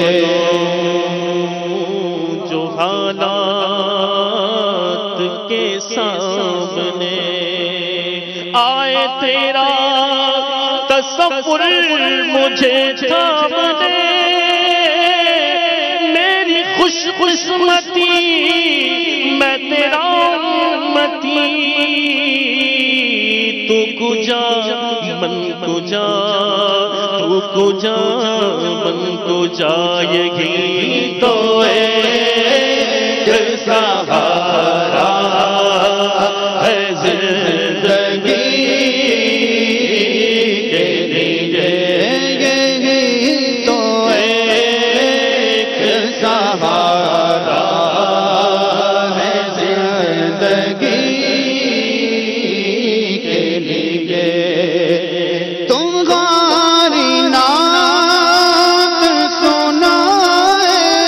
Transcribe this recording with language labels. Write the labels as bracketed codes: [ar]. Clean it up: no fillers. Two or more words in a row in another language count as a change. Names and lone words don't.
[ur] جو حالات کے سامنے آئے تیرا تصور مجھے تھامنے میری خوش قسمتی میں تیرا امتی [fa] تو کجا من کجا تو کجا من کجا [ur] یہی تو ایک سہارا ہے زندگی کے لیے یہی تو ایک سہارا ہے زندگی کے لیے تم غاری نعت سنائے